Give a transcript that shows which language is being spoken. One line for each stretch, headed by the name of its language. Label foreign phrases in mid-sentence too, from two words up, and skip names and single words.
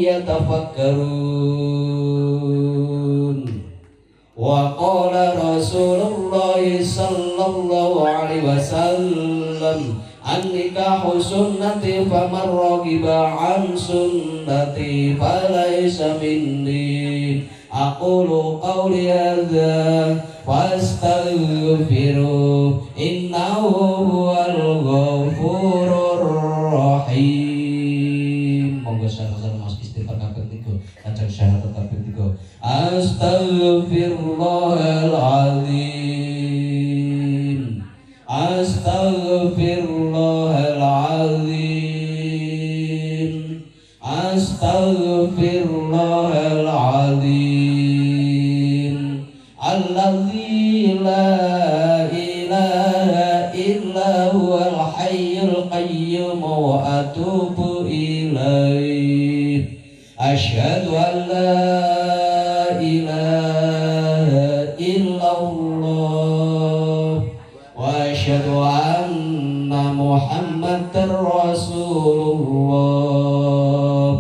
Arabic: يتفكرون وقال رسول الله صلى الله عليه وسلم النكاح سنتي فمن رغب عن سنتي فليس مني أقول قولي هذا فاستغفروا إنه هو الغفور الرحيم.
Javanese: Monggo sareng-sareng Mas istighfar kaping 3 lajeng syahadat kaping 3.
Arabic: أستغفر الله العظيم. أستغفر الله العظيم. أستغفر الله العظيم. الذي لا إله إلا هو الحي القيوم وأتوب إليه. أشهد أن لا إله إلا الله وأشهد أن محمدا رسول الله.